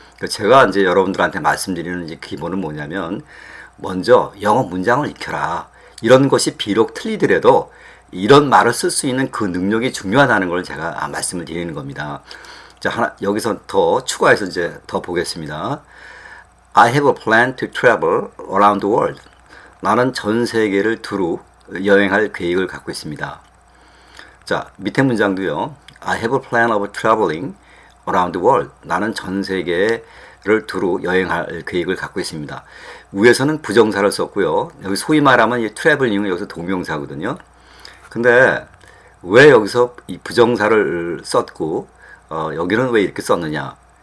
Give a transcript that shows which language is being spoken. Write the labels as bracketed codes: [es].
[ko] 제가 이제 여러분들한테 말씀드리는 이제 기본은 뭐냐면, 먼저 영어 문장을 익혀라. 이런 것이 비록 틀리더라도 이런 말을 쓸 수 있는 그 능력이 중요하다는 걸 제가 말씀을 드리는 겁니다. 자, 여기서 더 추가해서 이제 더 보겠습니다. [en] I have a plan to travel around the world. [ko] 나는 전 세계를 두루 여행할 계획을 갖고 있습니다. 자, 밑에 문장도요. [en] I have a plan of traveling around the world. [ko] 나는 전 세계를 두루 여행할 계획을 갖고 있습니다. 위에서는 부정사를 썼고요. 여기 소위 말하면 이 traveling은 여기서 동명사거든요. 근데 왜 여기서 이 부정사를 썼고 여기는 왜 이렇게 썼느냐?